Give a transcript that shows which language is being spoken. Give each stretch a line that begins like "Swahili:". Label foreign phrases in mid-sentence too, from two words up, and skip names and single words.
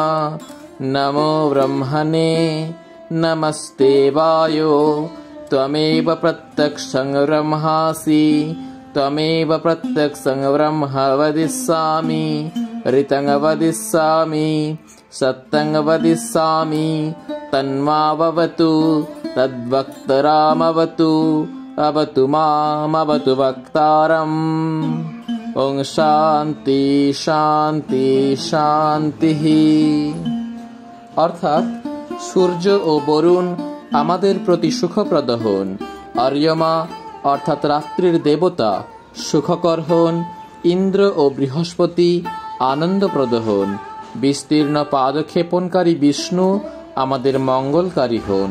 Sanskrit: नमो ब्रह्मणे नमस्ते वायो त्वमेव प्रत्यक्षं ब्रह्मासि त्वमेव प्रत्यक्षं ब्रह्म वदिष्यामि ऋतं वदिष्यामि सत्यं वदिष्यामि तन्मावतु तद्वक्तारमवतु अवतु मामवतु वक्तारम्। ओं शांति शांति शांतिः।
Bangla: অর্থাৎ সূর্য ও বরুণ আমাদের প্রতি সুখপ্রদ হন, আর্যমা অর্থাৎ রাত্রির দেবতা সুখকর হন, ইন্দ্র ও বৃহস্পতি আনন্দপ্রদ হন, বিস্তীর্ণ পাদক্ষেপণকারী বিষ্ণু আমাদের মঙ্গলকারী হন।